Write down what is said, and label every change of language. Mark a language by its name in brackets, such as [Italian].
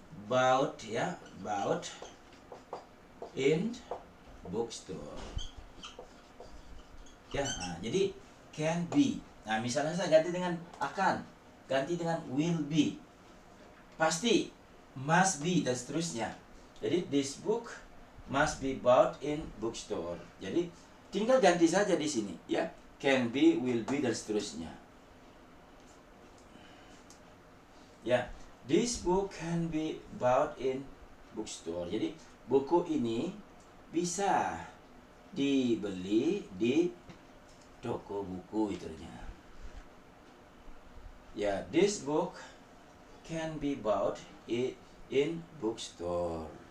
[English] Bought, ya, bought in bookstore. [Indonesian] Ya, jadi [English] can be. [Indonesian] Nah, misalnya saya ganti dengan akan, ganti dengan [English] will be, [Indonesian] pasti [English] must be, [Indonesian] dan seterusnya. [English] Jadi this book must be bought in bookstore. [Indonesian] Jadi tinggal ganti saja di sini, ya, [English] can be, will be, [Indonesian] dan seterusnya. [English] Ya, this book can be bought in bookstore. [Indonesian] Jadi buku ini bisa dibeli di toko buku, itunya. [English] Ya, this book can be bought in bookstore.